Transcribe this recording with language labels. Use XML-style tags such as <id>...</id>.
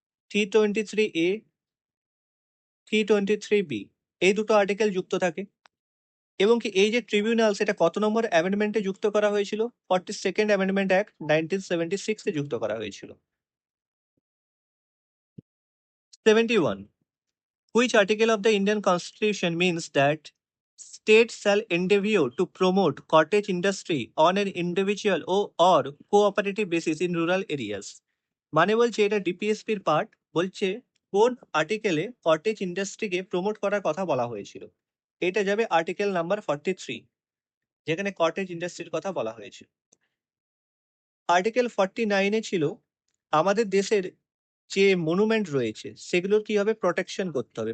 <bn>323A, 323B, এই দুটো article যুক্ত থাকে। এবং কি এই যে ট্রিবিউনালস, এটা কত নম্বর অ্যামেন্ডমেন্টে যুক্ত করা হয়েছিল? 42nd অ্যামেন্ডমেন্ট অ্যাক্ট 1976 এ যুক্ত করা হয়েছিল। 71.</bn> <en>Which article of the Indian Constitution means that states shall endeavour to promote cottage industry on an individual or cooperative basis in rural areas?</en> <bn>মানে বলছে এটা ডিপিএসপির পার্ট, বলছে কোন আর্টিকেলে কটেজ ইন্ডাস্ট্রিকে প্রমোট করার কথা বলা হয়েছিল। এটা যাবে আর্টিকেল নাম্বার 43, যেখানে কটেজ ইন্ডাস্ট্রির কথা বলা হয়েছে। আর্টিকেল 49 ছিল আমাদের দেশের যে মনুমেন্ট রয়েছে সেগুলোর কি হবে, প্রোটেকশন করতে হবে।</bn>